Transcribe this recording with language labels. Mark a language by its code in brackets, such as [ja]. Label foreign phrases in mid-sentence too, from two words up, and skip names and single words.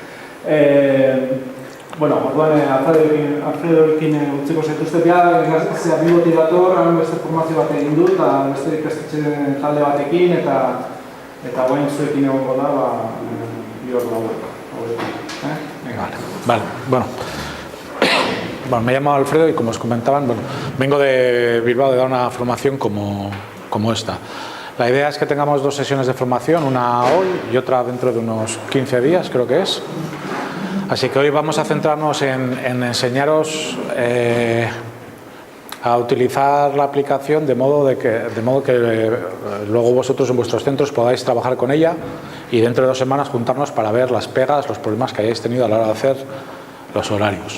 [eu] Orduan, Alfredorekin utziko zaituzte ikastetxea bibotik dator, beste formazio bat egin du, eta beste ikastetxe talde batekin, eta guain zuekin egongo da, bi hor [es] Vale. Bueno, me llamo Alfredo y como os comentaban, vengo de Bilbao de dar una formación como esta. La idea es que tengamos dos sesiones de formación, una hoy y otra dentro de unos 15 días, creo que es. Así que hoy vamos a centrarnos en enseñaros a utilizar la aplicación de modo que luego vosotros en vuestros centros podáis trabajar con ella y dentro de 2 semanas juntarnos para ver las pegas, los problemas que hayáis tenido a la hora de hacer los horarios.